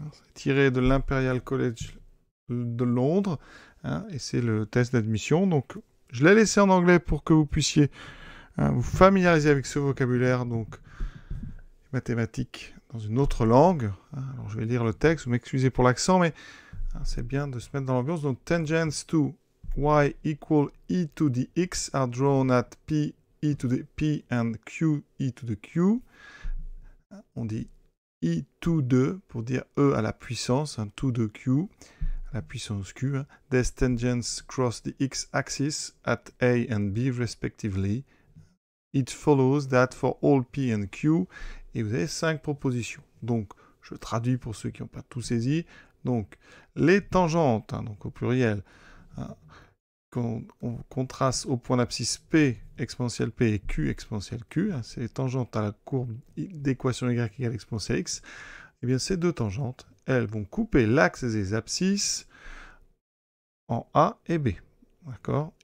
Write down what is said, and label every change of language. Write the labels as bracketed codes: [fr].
[fr] C'est tiré de l'Imperial College de Londres et c'est le test d'admission. Donc je l'ai laissé en anglais pour que vous puissiez vous familiariser avec ce vocabulaire, donc mathématiques dans une autre langue. Alors je vais lire le texte, vous m'excusez pour l'accent, mais c'est bien de se mettre dans l'ambiance. [en] Donc tangents to y equal e to the x are drawn at p e to the p and q e to the q. [fr] On dit e to the pour dire e à la puissance, to the q, à la puissance q. [en] These tangents cross the x-axis at a and b respectively. It follows that for all p and q, et vous avez 5 propositions. [fr] Donc, je traduis pour ceux qui n'ont pas tout saisi. Donc, les tangentes, donc au pluriel, qu'on trace au point d'abscisse P exponentielle P et Q exponentielle Q, c'est les tangentes à la courbe d'équation y égale exponentielle x, et bien ces deux tangentes, elles vont couper l'axe des abscisses en A et B. D'accord ?